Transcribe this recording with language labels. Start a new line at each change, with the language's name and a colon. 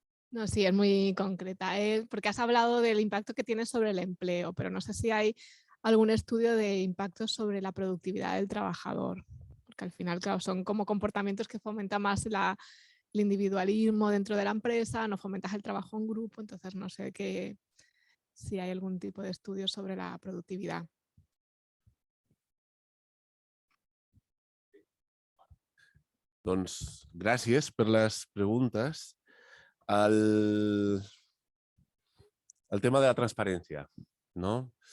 Spanish: No, sí, es muy concreta, porque has hablado del impacto que tiene sobre el empleo, pero no sé si hay algún estudio de impacto sobre la productividad del trabajador, porque al final, claro, son como comportamientos que fomentan más el individualismo dentro de la empresa, no fomentas el trabajo en grupo, entonces no sé si hay algún tipo de estudio sobre la productividad.
Catalan: Doncs gràcies per les preguntes.
Spanish: El tema de la transparencia, ¿no?